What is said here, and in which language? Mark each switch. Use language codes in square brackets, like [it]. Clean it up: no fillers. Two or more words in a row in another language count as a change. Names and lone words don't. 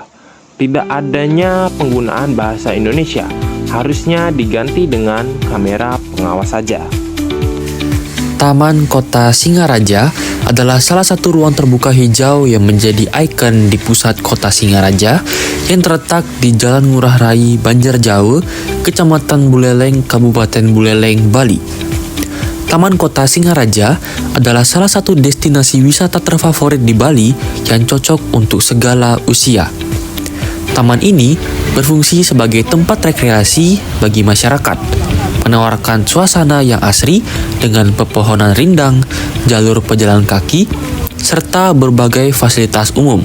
[id] Tidak adanya penggunaan bahasa Indonesia, harusnya diganti dengan kamera pengawas saja. Taman Kota Singaraja adalah salah satu ruang terbuka hijau yang menjadi ikon di pusat Kota Singaraja yang terletak di Jalan Ngurah Rai, Banjarjawa, Kecamatan Buleleng, Kabupaten Buleleng, Bali. Taman Kota Singaraja adalah salah satu destinasi wisata terfavorit di Bali yang cocok untuk segala usia. Taman ini berfungsi sebagai tempat rekreasi bagi masyarakat, menawarkan suasana yang asri dengan pepohonan rindang, jalur pejalan kaki, serta berbagai fasilitas umum.